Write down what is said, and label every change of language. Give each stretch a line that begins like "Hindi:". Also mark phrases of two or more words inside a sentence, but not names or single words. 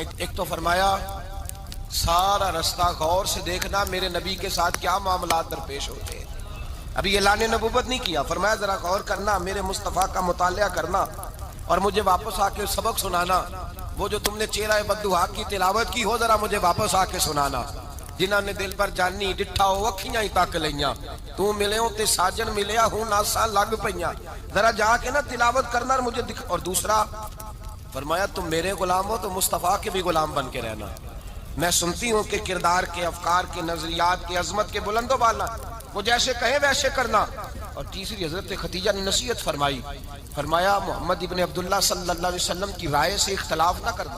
Urdu: ایک تو فرمایا سارا رستہ غور سے دیکھنا میرے نبی کے ساتھ کیا معاملات درپیش ہوتے ہیں، ابھی اعلان نبوت نہیں کیا، فرمایا ذرا غور کرنا، میرے مصطفیٰ کا مطالعہ کرنا اور مجھے واپس آ کے سبق سنانا، وہ جو تم نے چہرہ بددعا کی تلاوت کی ہو ذرا مجھے واپس آ کے سنانا۔
Punjabi: جنہاں نے دل پر جانی ڈٹھا ہو اکھیاں ہی تک لئیاں، تو ملے تے ساجن ملیا ہوں ناسا لگ پئیاں,
Urdu: ذرا جاکے نا تلاوت کرنا اور مجھے دکھ. اور دوسرا فرمایا تم میرے غلام ہو تو مصطفیٰ کے بھی غلام بن کے رہنا. میں سنتی ہوں کہ کردار کے، افکار کے، نظریات کے، عظمت کے بلندو بالا، وہ جیسے کہے ویسے کرنا. اور تیسری حضرت خدیجہ نے نصیحت فرمائی، فرمایا محمد ابنِ عبداللہ
Arabic: صلى الله عليه وسلم
Urdu: کی رائے سے اختلاف نہ کرنا.